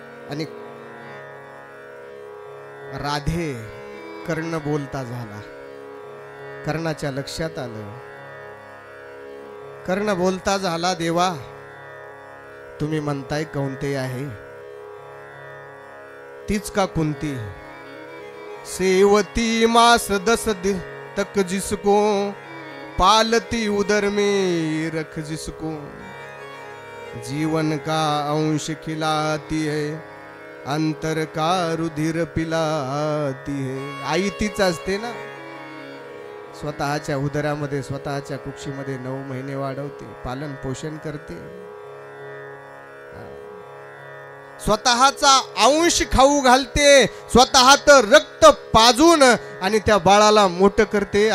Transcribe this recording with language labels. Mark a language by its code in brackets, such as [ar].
[mr] आणि राधे कर्ण बोलता झाला. कर्णाच्या लक्षात आलं. कर्ण बोलता झाला, देवा तुम्ही म्हणताय कोणते आहे, तीच का कुंती? [hi] सेवती मास 10 दिन तक जिसको, पालती उदर में रख जिसको, जीवन का अंश खिलाती है, अंतर का रुधिर पिलाती है. [mr] आई तीच असते ना, स्वतःच्या उदरामध्ये स्वतःच्या कुक्षीमध्ये 9 महिने वाढवते, पालन पोषण करते, स्वतःचा अंश खाऊ घालते, स्वतःचं रक्त पाजून आणि त्या बाळाला मोठं करते.